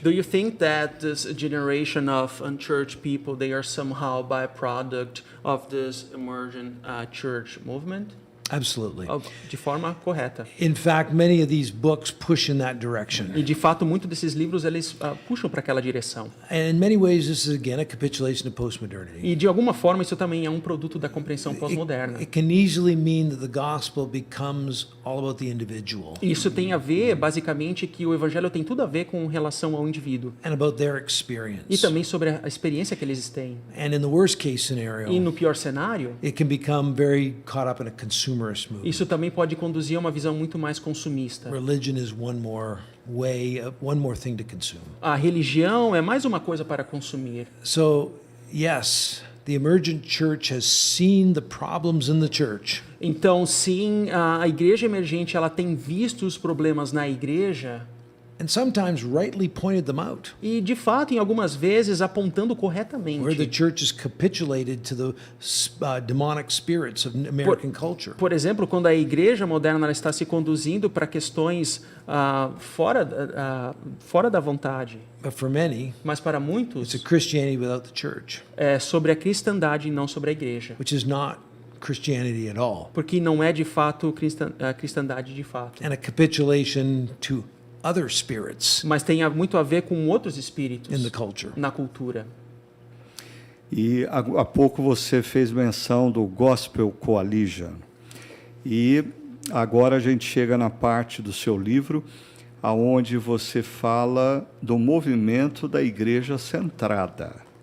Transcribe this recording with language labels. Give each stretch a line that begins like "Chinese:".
English: Do you think that this generation of unchurched people, they are somehow byproduct of this emergent church movement? Absolutely.
Portuguese: De forma correta.
English: In fact, many of these books push in that direction.
Portuguese: E de fato, muitos desses livros eles puxam para aquela direção.
English: And in many ways, this is again a capitulation of postmodernity.
Portuguese: E de alguma forma isso também é um produto da compreensão pós-moderna.
English: It can easily mean that the gospel becomes all about the individual
Portuguese: Isso tem a ver, basicamente, que o evangelho tem tudo a ver com relação ao indivíduo
English: and about their
Portuguese: e
English: experience.
Portuguese: também sobre a experiência que eles têm.
English: And in the worst case
Portuguese: E
English: scenario,
Portuguese: no pior cenário,
English: it can become very caught up in a consumerist movement.
Portuguese: isso também pode conduzir a uma visão muito mais consumista.
English: Religion is one more way, one more thing to consume.
Portuguese: A religião é mais uma coisa para consumir.
English: So, yes, the emergent church has seen the problems in the church.
Portuguese: Então, sim, a igreja emergente ela tem visto os problemas na igreja
English: And sometimes rightly pointed them out,
Portuguese: e, de fato, em algumas vezes apontando
English: where the
Portuguese: corretamente.
English: church is capitulated to the demonic spirits of American culture.
Portuguese: Por exemplo, quando a igreja moderna ela está se conduzindo para questões fora da vontade,
English: But for many,
Portuguese: mas para
English: it's
Portuguese: muitos
English: a Christianity without the church,
Portuguese: é sobre a cristandade e não sobre a igreja,
English: which is not Christianity at all,
Portuguese: porque não é de fato a cristandade de fato,
English: and a capitulation to other spirits
Portuguese: mas tem muito a ver com outros
English: in
Portuguese: espíritos
English: the culture.
Portuguese: na cultura. E há pouco você fez menção do Gospel Coalition. E agora a gente chega na parte do seu livro aonde você fala do movimento da igreja centrada.